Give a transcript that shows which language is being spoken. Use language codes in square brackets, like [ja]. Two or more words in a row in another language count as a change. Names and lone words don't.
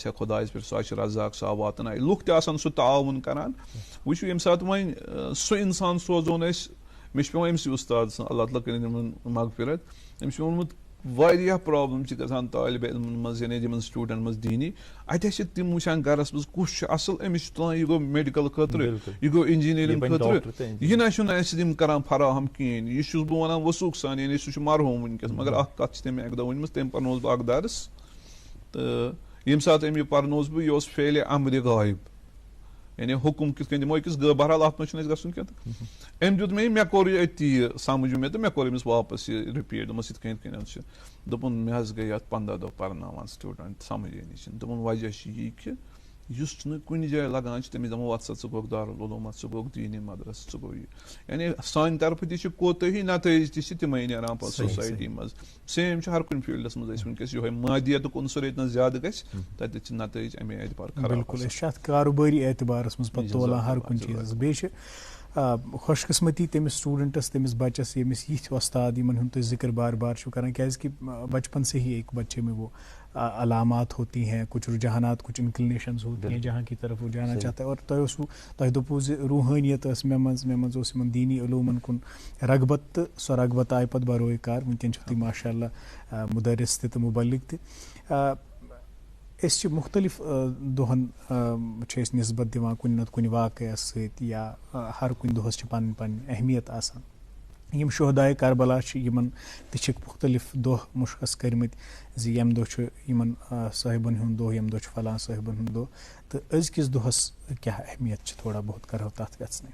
[ks] ہا خۄدایس پٮ۪ٹھ سُہ چھُ رزاق سُہ واتنایہِ لُکھ تہِ آسان سُہ تعاوُن کران وٕچھِو ییٚمہِ ساتہٕ وۄنۍ سُہ انسان سوزون أسۍ مےٚ چھُ پیٚوان أمسٕے اُستاد سٕنٛز اللہ تعالیٰ کٔرِنۍ یِمن مغفرت أمِس چھُ ووٚنمُت واریاہ پرابلم چھِ گژھان طالبہِ علمن منٛز یعنی یِمن سٹوٗڈنٛٹ منٛز دینی اتہِ چھِ تِم وٕچھان گرس منٛز کُس چھُ اصل أمِس چھُ تُلان یہِ گوٚو میڈِکل خٲطرٕ یہِ گوٚو انجیٖنرنگ خٲطرٕ یہِ نہ چھُنہٕ اَسہِ تِم کران فراہم کِہیٖنۍ یہِ چھُس بہٕ ونان وثوٗق سان یعنی سُہ چھُ مرحوٗم وٕنکیٚس مگر اکھ کتھ چھِ تٔمۍ اکہِ دۄہ ؤنمٕژ تٔمۍ پرنووُس بہٕ اکھ درس تہٕ ییٚمہِ ساتہٕ أمۍ یہِ پرنووُس بہٕ یہِ اوس فعلِ امرِ غایب یعنی حکم کِتھ کٔنۍ دِمو أکِس بہرحال اتھ منٛز چھُنہٕ اَسہِ گژھُن کینٛہہ تہٕ أمۍ دیُت مےٚ کوٚر یہِ أتی یہِ سمجھ مےٚ تہٕ مےٚ کوٚر أمِس واپس یہِ رِپیٖٹ دوٚپمس یِتھ کٔنۍ چھُ دوٚپُن مےٚ حظ گٔے اتھ 15 دۄہ پرناوان سٹوٗڈنٛٹ سمجھٲنی چھِنہٕ دوٚپُن وجہ چھُ یی کہِ یُس نہٕ کُنہِ جایہِ لگان چھُ تٔمِس دپان وَتھ سا ژٕ گوٚکھ دارالعلوٗمات ژٕ گوٚکھ دیٖنی مدرسہٕ ژٕ گوٚو یہِ یعنی سانہِ طرفہٕ تہِ چھِ کوتٲہی نتٲیج تہِ چھِ تِمے نیران پتہٕ سوسایٹی منٛز سیم چھُ ہر کُنہِ فیٖلڈس منٛز أسۍ وٕنکیٚس یِہوے مادیتُک عنصر ییٚتنس زیادٕ گژھِ تتہِ چھِ نتٲیج امے اعتبار خراب بالکل أسۍ چھِ اتھ کاروبٲری اعتبارس منٛز پتہٕ تولان ہر کُنہِ چیٖزس بیٚیہِ چھِ خوش قسمتی تٔمِس سٹوٗڈنٛٹس تٔمِس بچس ییٚمِس یِتھۍ وۄستاد یِمن ہُنٛد تُہۍ ذِکر بار بار چھُو کران کیازکہِ [ur] بچپن سے ہی ایک بچے میں وہ علامات ہوتی ہیں کچھ رجحانات کچھ انکلینیشنز ہوتی ہیں جہاں کی طرف وہ جانا چاہتا ہے اور [ks] تۄہہِ دوٚپوُ زِ روحٲنیت ٲس مےٚ منٛز اوس یِمن دیٖنی علوٗمن کُن رغبت تہٕ سۄ رغبت آیہِ پتہٕ بروے کار وٕنکیٚن چھِو تُہۍ ماشاء اللہ مُدرِس تہِ تہٕ مُبلِغ تہِ أسۍ چھِ مختلف دۄہن چھِ أسۍ نسبت دِوان کُنہِ نتہٕ کُنہِ واقعس سۭتۍ یا ہر کُنہِ دۄہس چھِ پنٕنۍ پنٕنۍ اہمیت آسان یِم شہداے کربلا چھِ یِمن تہِ چھِکھ مختلف دۄہ مُشخص کٔرمٕتۍ زِ ییٚمہِ دۄہ چھُ یِمن صٲحبن ہُنٛد دۄہ ییٚمہِ دۄہ چھُ فلاں صٲحبن ہُنٛد دۄہ تہٕ أزکِس دۄہس کیاہ اہمیت چھِ [ur] تھوڑا بہت [ks] کرو تتھ ویژنٕے